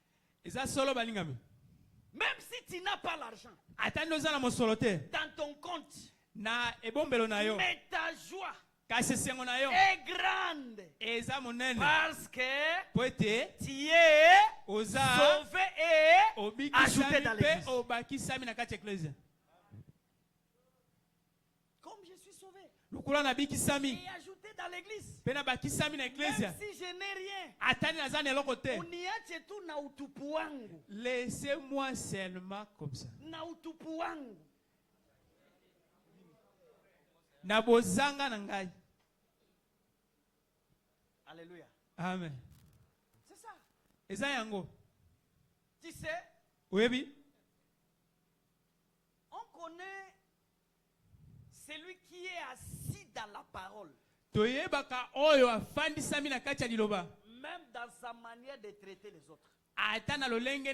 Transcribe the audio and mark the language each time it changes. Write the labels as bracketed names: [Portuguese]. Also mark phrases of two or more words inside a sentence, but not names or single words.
[French] Même si tu n'as pas l'argent dans ton compte, mais ta joie est grande parce que tu es sauvé et ajouté dans l'église. Comme je suis sauvé et ajouté dans l'église, même si je n'ai rien, [Swahili] uniache na utupu wangu. [French] Laissez-moi seulement comme ça. [Swahili] Na utupu wangu. [Lingala] Na bozanga na ngai. [French] Alléluia. Amen. C'est ça. [Lingala] Eza yango. [French] Tu sais, oui. On connaît celui qui est assis dans la parole. Même dans sa manière de traiter les autres. Il